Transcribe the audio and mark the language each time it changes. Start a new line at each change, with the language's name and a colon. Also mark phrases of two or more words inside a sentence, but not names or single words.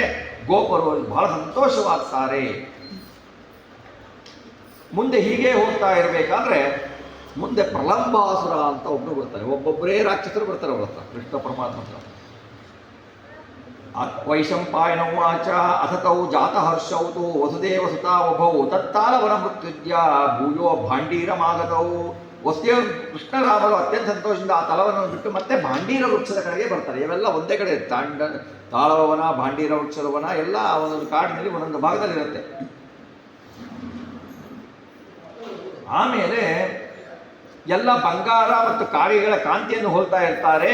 Kannada: ಗೋಪರು ಬಹಳ ಸಂತೋಷವಾಗ್ತಾರೆ. ಮುಂದೆ ಹೀಗೆ ಹೋಗ್ತಾ ಇರಬೇಕಾದ್ರೆ ಮುಂದೆ ಪ್ರಲಂಬಾಸುರ ಅಂತ ಒಬ್ಬರು ಬರ್ತಾರೆ. ಒಬ್ಬೊಬ್ಬರೇ ರಾಕ್ಷಸರು ಬರ್ತಾರೆ ಅವ್ರ ಹತ್ರ, ಕೃಷ್ಣ ಪರಮಾತ್ಮ ಹತ್ರ.
Sanskrit: ವೈಶಂಪಾಯನ ಉವಾಚ ಅಥತೌ ಜಾತಹರ್ಷೌತು ವಸುದೇವ ಸುತಾ ಉಭೌ ತತ್ತಾಲವನ ಮೃತ್ಯುಜ್ಯ ಭೂಯೋ ಭಾಂಡೀರಮಾಗತೌ.
Kannada: ವಸುದೇವ ಕೃಷ್ಣರಾಮರು ಅತ್ಯಂತ ಸಂತೋಷದಿಂದ ಆ ತಲವನ್ನು ಬಿಟ್ಟು ಮತ್ತೆ ಭಾಂಡೀರ ವೃಕ್ಷದ ಕಡೆಗೆ ಬರ್ತಾರೆ. ಇವೆಲ್ಲ ಒಂದೇ ಕಡೆ, ತಾಳವನ, ಭಾಂಡೀರ ವೃಕ್ಷದ ವನ ಎಲ್ಲ ಒಂದೊಂದು ಕಾಡಿನಲ್ಲಿ ಒಂದೊಂದು ಭಾಗದಲ್ಲಿರುತ್ತೆ. ಆಮೇಲೆ ಎಲ್ಲ ಬಂಗಾರ ಮತ್ತು ಕಾಳಿಗಳ ಕಾಂತಿಯನ್ನು ಹೋಲ್ತಾ ಇರ್ತಾರೆ.